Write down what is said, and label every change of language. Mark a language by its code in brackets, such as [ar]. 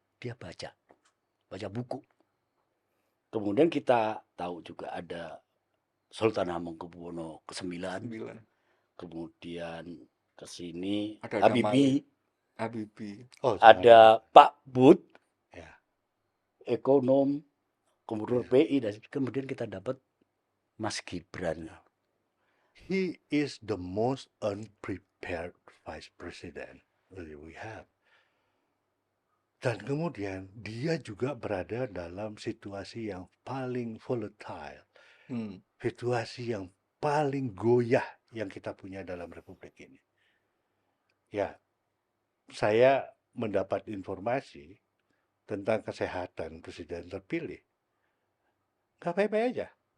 [id] Dia baca buku. Kemudian kita tahu juga ada Sultan Hamengkubuwono ke-9. Kemudian ke sini ada Habibie. Oh, ada Pak Bud, ya. ekonom, kemudian PI, dan kemudian kita dapat Mas Gibran. [en] He is the most unprepared vice president we have. [id] Dan kemudian dia juga berada dalam situasi yang paling volatile, situasi yang paling goyah yang kita punya dalam republik ini. Ya, saya mendapat informasi tentang kesehatan presiden terpilih, nggak baik-baik aja.